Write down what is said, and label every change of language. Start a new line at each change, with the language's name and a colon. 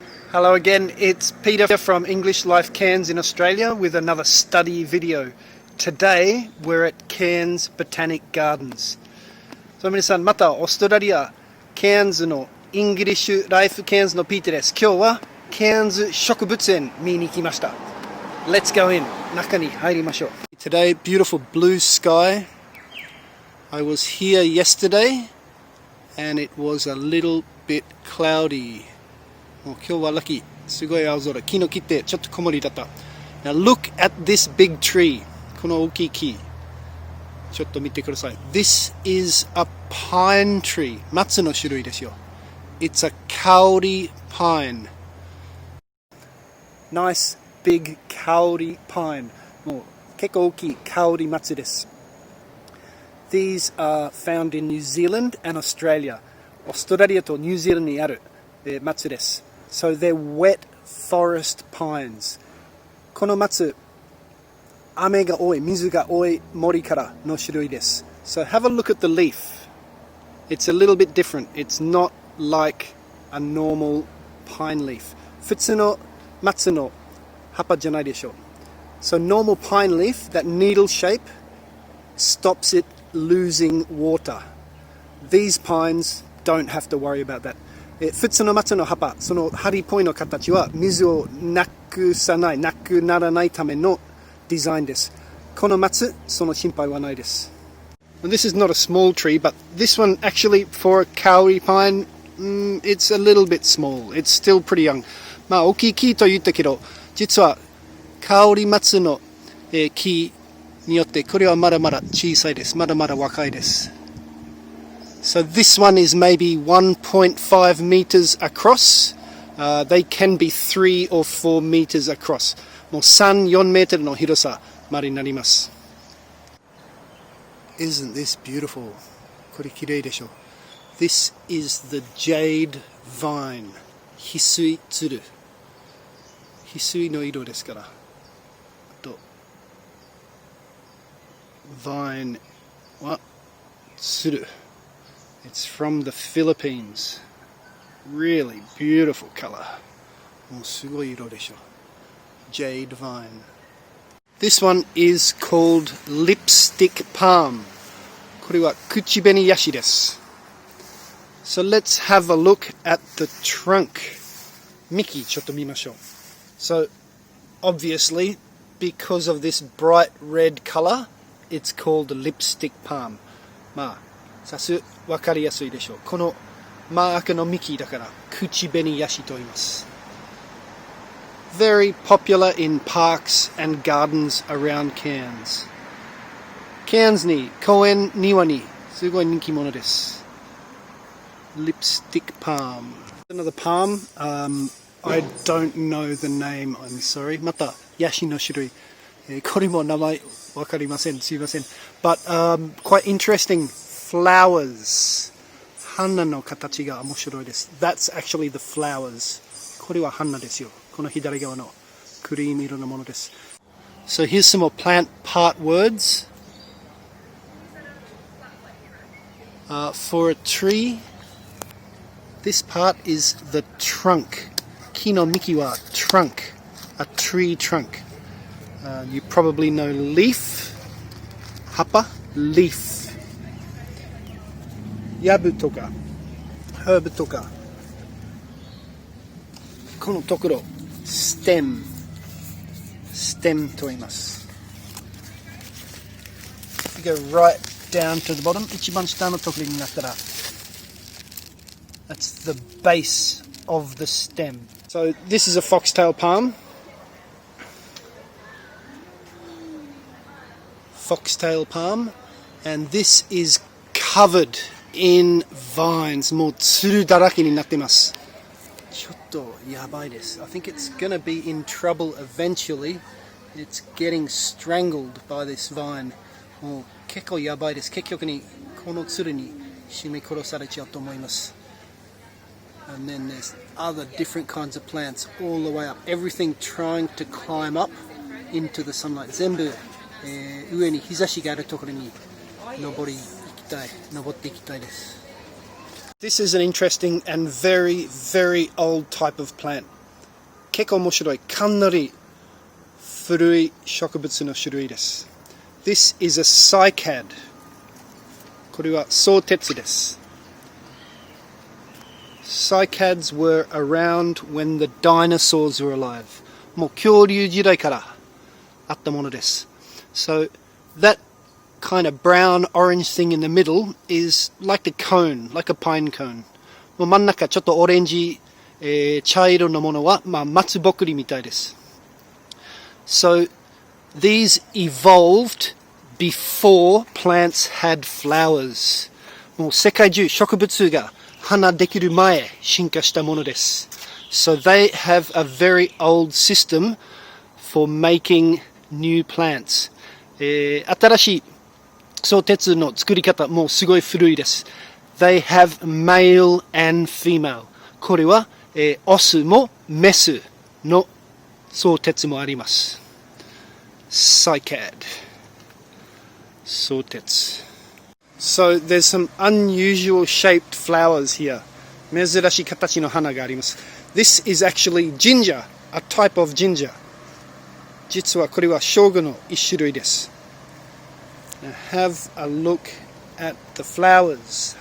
English: Hello again, it's Peter from English Life Cairns in Australia with another study video. Today we're at Cairns Botanic Gardens.
Japanese: 皆さん、またオーストラリア、ケアンズのイングリッシュライフケアンズのピーターです。今日はケアンズ植物園見に来ました。
English: Let's go in.
Japanese: 中に入りましょう。
English: Today, beautiful blue sky. I was here yesterday and it was a little bit cloudy.
Japanese: もう今日はラッキー。すごい青空。昨日来てちょっと曇りだった。
English: Now look at this big tree.
Japanese: この大きい木。ちょっと見てください。
English: This is a pine tree.
Japanese: 松の種類ですよ。
English: It's a kauri pine. Nice big kauri pine.
Japanese: もう結構大きいカオリ松です。
English: These are found in New Zealand and Australia.
Japanese: オーストラリアとニュージーランドにある松です。
English: So they're wet forest pines.
Japanese: この松、雨が多い、水が多い森からの種類です。
English: So have a look at the leaf. It's a little bit different. It's not like a normal pine leaf.
Japanese: 普通の松の葉っぱじゃないでしょう。
English: So normal pine leaf, that needle shape, stops it losing water. These pines don't have to worry about that.
Japanese: 普通の松の葉っぱ、その針っぽいの形は水をなくならないためのデザインです。この松、その心配はないです。
English: This is not a small tree, but this one actually for a kauri pine, it's a little bit small. It's still pretty young.
Japanese: まあ大きい木と言ったけど、実はカオリ松の木によってこれはまだまだ小さいです。まだまだ若いです。
English: So this one is maybe 1.5 meters across. They can be 3 or 4 meters across.
Japanese: もう3、4メートルの広さまでになります。
English: Isn't this beautiful?
Japanese: これ綺麗でしょ。
English: This is the jade vine.
Japanese: 翡翠つる。翡翠の色ですから。と vine はつる。
English: It's from the Philippines. Really beautiful color.
Japanese: もうすごい色でしょ。
English: Jade vine. This one is called lipstick palm.
Japanese: これは口紅ヤシです。
English: So let's have a look at the trunk.
Japanese: 幹ちょっと見ましょう。
English: So obviously, because of this bright red color, it's called lipstick palm.
Japanese: まあわかりやすいでしょう。この真赤の幹だから口紅ヤシと言います。
English: Very popular in parks and gardens around Cairns.
Japanese: Cairns に公園庭にすごい人気者です。
English: Lipstick palm. Another palm. I don't know the name. I'm sorry.
Japanese: またヤシの種類。これも名前わかりません。すいません。
English: But quite interesting.Flowers.
Japanese: 花の形が面白いです。
English: That's actually the flowers.
Japanese: これは花ですよ。この左側のクリーム色のものです。
English: So here's some more plant part words. For a tree, this part is the trunk.
Japanese: 木の幹は
English: trunk. A tree trunk. You probably know leaf. 葉っぱ leaf.
Japanese: ヤブとかハーブとかこのところステムと言います。
English: You go right down to the bottom.
Japanese: 一番下のところになったら
English: That's the base of the stem. So this is a foxtail palm. Foxtail palm. And this is covered in vines.
Japanese: もうつるだらけになっています。ちょっとやばいです。
English: I think it's gonna be in trouble eventually. It's getting strangled by this vine.
Japanese: もう結構やばいです。結局にこのつるに締め殺されちゃうと思います。
English: And then there's other different kinds of plants all the way up. Everything trying to climb up into the sunlight.
Japanese: 全部、上に日差しがあるところに登っていきたいです。
English: This is an interesting and very, very old type of plant.
Japanese: 結構面白い。かなり古い植物の種類です。
English: This is a cycad.
Japanese: これは相鉄です。
English: Cycads were around when the dinosaurs were alive.
Japanese: もう恐竜時代からあったものです。
English: So that kind of brown orange thing in the middle is like a cone, like a pine cone.
Japanese: もう真ん中ちょっとオレンジ、茶色のものは、松ぼっくりみたいです。
English: So these evolved before plants had flowers.
Japanese: もう世界中植物が花できる前進化したものです。
English: So they have a very old system for making new plants.
Japanese: 新しい相鉄の作り方もうすごい古いです。
English: They have male and female.
Japanese: これは、オスもメスの相鉄もあります。
English: Cycad. 相鉄。 So there's some unusual shaped flowers here.
Japanese: 珍しい形の花があります。
English: This is actually ginger, a type of ginger.
Japanese: 実はこれは生姜の一種類です。
English: Now have a look at the flowers.